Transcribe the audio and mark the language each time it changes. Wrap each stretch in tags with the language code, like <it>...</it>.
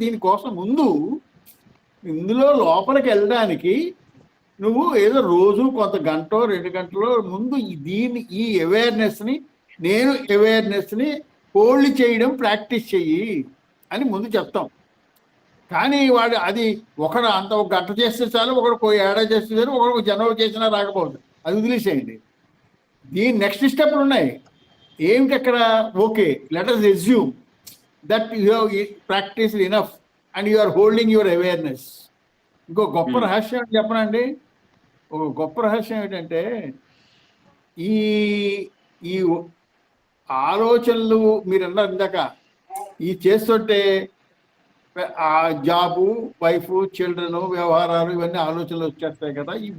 <te>దీనికోసం ముందు ఇందులో లోపలికి వెళ్ళడానికి నువ్వు ఏదో రోజు కొంత గంట 2 గంటలో ముందు ఈ అవేర్నెస్ని, నేను అవేర్నెస్ని హోల్డ్ చేయడం ప్రాక్టీస్ చెయ్యి అని ముందు చెప్తాం. కానీ వాడు అది ఒకడు అంత ఒక గంట చేస్తే చాలు, ఒకడు ఏడాది చేస్తే చాలు, ఒకడు జనవరి చేసినా రాకపోతుంది, అది వదిలేసేయండి. దీని నెక్స్ట్ స్టెప్లు ఉన్నాయి. ఏమిటి అక్కడ?</te> <en>Okay, let us assume that you have practiced enough and you are holding your awareness.</en> <te>ఇంకో గొప్ప రహస్యం చెప్పనండి. ఒక గొప్ప రహస్యం ఏంటంటే ఈ ఈ ఆలోచనలు మీరు అన్నారు ఇందాక, ఈ చేస్తుంటే ఆ జాబు, వైఫ్, చిల్డ్రన్, వ్యవహారాలు, ఇవన్నీ ఆలోచనలు వచ్చేస్తాయి కదా.</te>